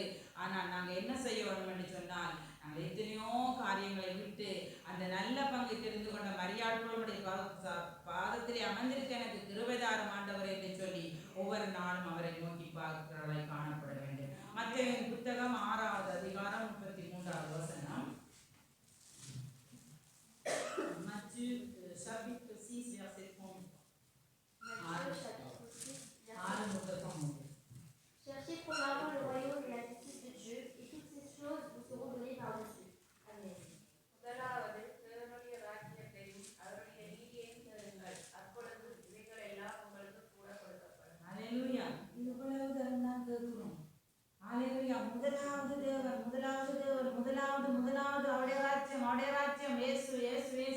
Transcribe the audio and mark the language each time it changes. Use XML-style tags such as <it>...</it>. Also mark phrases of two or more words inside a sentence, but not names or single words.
<ta>ஆனால் நாங்கள் என்ன செய்ய வேண்டும் என்று சொன்னால், நாங்கள் எத்தனையோ காரியங்களை விட்டு அந்த நல்ல பங்கை தெரிந்து கொண்ட மரியாதைகளுடைய பாதத்திலே அமர்ந்திருக்க எனக்கு கிருபைதாரும் ஆண்டவர் என்று சொல்லி ஒவ்வொரு நாளும் அவரை நோக்கி பார்க்கிறவர்களை காணப்பட வேண்டும். மத்தேயுவின் புத்தகம் 6வது அதிகாரம் 33வது வசனம்.</ta> <fr>Matthieu chapitre 6 verset 30. Cherchez premièrement le royaume et la justice de Dieu, et toutes ces choses vous seront données par-dessus. Amen.</fr> <ta>முதலாவது தேவனுடைய ராஜ்யத்தையும் அவருடைய நீதியையும் தேடுங்கள், அப்பொழுது இவைகள் எல்லாம் உங்களுக்கு கூட கொடுக்கப்படும். அல்லேலூயா. இவ்வளவு தரம் தான் கேட்கிறோம். அல்லேலூயா. முதலாவது தேவன், முதலாவது தேவன், முதலாவது அவருடைய ராஜ்யம், இயேசு இயேசு இயேசு.</ta>